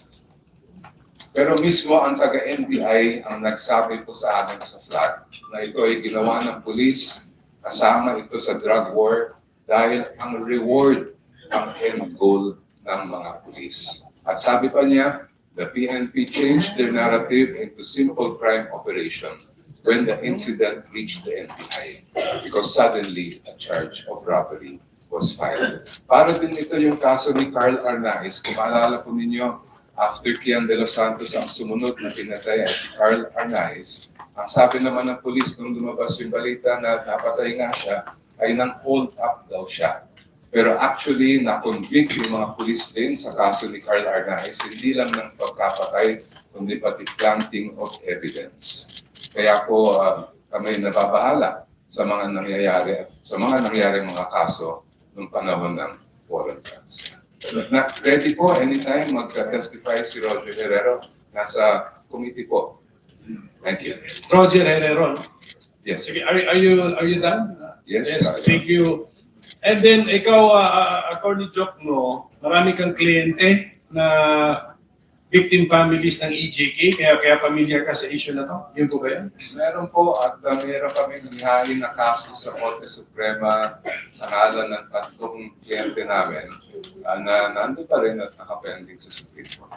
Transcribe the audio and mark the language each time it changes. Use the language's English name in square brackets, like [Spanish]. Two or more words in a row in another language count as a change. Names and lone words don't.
[Filipino] Pero mismo ang taga-NBI ang nagsabi po sa amin sa flag na ito ay ginawa ng pulis, kasama ito sa [English] drug war [Filipino] dahil ang reward ang [English] end goal [Filipino] ng mga pulis. At sabi pa niya, [English] the PNP changed their narrative into simple crime operation when the incident reached the NBI because suddenly a charge of robbery was filed. [Filipino] Para din ito yung kaso ni Carl Arnaiz. Kung maalala po ninyo, after Kian de los Santos ang sumunod na pinatay ay si Carl Arnaiz, Ang sabi naman ng pulis nung lumabas yung balita na napatay nga siya, ay nang [English] hold up [Filipino] daw siya. Pero actually, na-convict yung mga pulis din sa kaso ni Carl Arnaiz, hindi lang ng pagkapatay, kundi pati [English] planting of evidence. [Filipino] Kaya po kami nababahala sa mga nangyayari mga kaso ng panahon ng [English] war on drugs. [Filipino] Ready po anytime mag-testify si Roger Herrero. Nasa committee po. [English] Thank you. Roger Herrero. Yes. Sige, are you done? Yes. Thank you. And then [Filipino] ikaw, [English] according to [Filipino] Joke mo, marami kang kliyente na [English] victim families [Filipino] ng EJK, kaya familiar ka sa issue na to? Yun po ba yan? Meron po at meron kami nangyari na kaso sa Korte Suprema sa ngalan ng 3 kliyente namin na nandun pa rin at nakapending sa [English] Supreme Court.